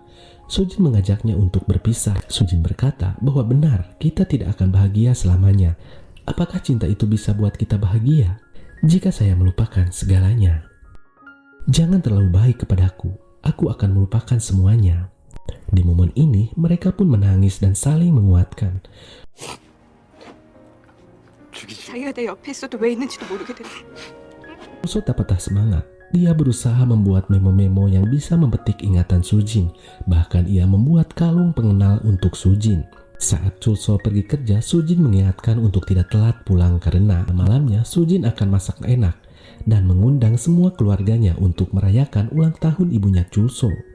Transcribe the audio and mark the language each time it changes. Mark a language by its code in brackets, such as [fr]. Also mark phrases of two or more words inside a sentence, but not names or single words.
[id] Sujin mengajaknya untuk berpisah. Sujin berkata bahwa benar, kita tidak akan bahagia selamanya. Apakah cinta itu bisa buat kita bahagia? Jika saya melupakan segalanya, jangan terlalu baik kepadaku. Aku akan melupakan semuanya. Di momen ini, mereka pun menangis dan saling menguatkan. [ko] 자기가 내 옆에 있어도 왜 있는지도 모르게 됐어. [id] Chulso tak patah semangat. Dia berusaha membuat memo-memo yang bisa memetik ingatan Sujin. Bahkan ia membuat kalung pengenal untuk Sujin. Saat Chulso pergi kerja, Sujin mengingatkan untuk tidak telat pulang karena malamnya Sujin akan masak enak dan mengundang semua keluarganya untuk merayakan ulang tahun ibunya Chulso.